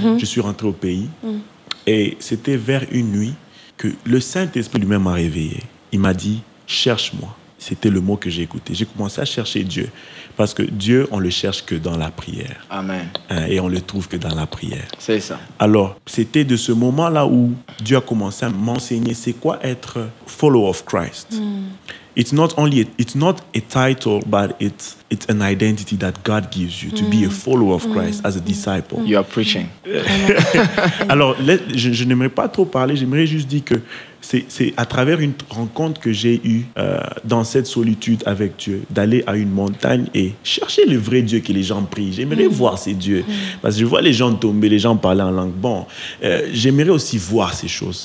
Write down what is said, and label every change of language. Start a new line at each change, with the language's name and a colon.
French: Je suis rentré au pays et c'était vers une nuit que le Saint-Esprit lui-même m'a réveillé. Il m'a dit, cherche-moi. c'était le mot que j'ai écouté. J'ai commencé à chercher Dieu. Parce que Dieu, on le cherche que dans la prière. Amen. Et on le trouve que dans la prière. C'est ça. Alors, c'était de ce moment-là où Dieu a commencé à m'enseigner c'est quoi être
English: follower of Christ. It's not a title, but it's an identity that God gives you to be a follower of Christ as a disciple. You are preaching.
French: Alors, je n'aimerais pas trop parler, j'aimerais juste dire que c'est à travers une rencontre que j'ai eue dans cette solitude avec Dieu, d'aller à une montagne et chercher le vrai Dieu que les gens prient. J'aimerais voir ces dieux. Parce que je vois les gens tomber, les gens parler en langue. Bon, j'aimerais aussi voir ces choses.